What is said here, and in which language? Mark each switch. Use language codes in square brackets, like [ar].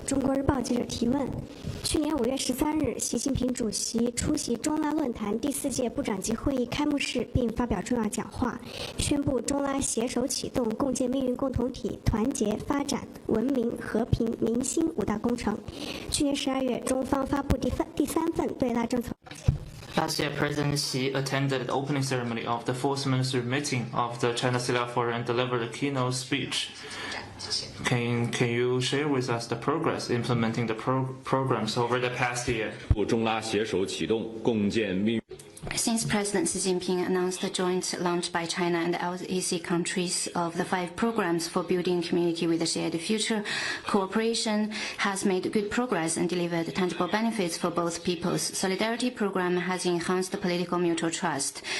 [zh] 中国日报记者提问：去年5月13日，习近平主席出席中拉论坛第4届部长级会议开幕式，并发表重要讲话，宣布中拉携手启动共建命运共同体、团结、发展、文明、和平、民心5大工程。去年12月，中方发布第3份对拉政策。 [en] Last year, President Xi attended the opening ceremony of the fourth ministry meeting of the China CELAC Forum and delivered a keynote speech. Can you share with us the progress implementing the programs over the past year? [zh] 中拉携手启动共建命运。 [en] Since President Xi Jinping announced the joint launch by China and LAC countries of the 5 programs for building community with a shared future, cooperation has made good progress and delivered tangible benefits for both peoples. Solidarity program has enhanced political mutual trust.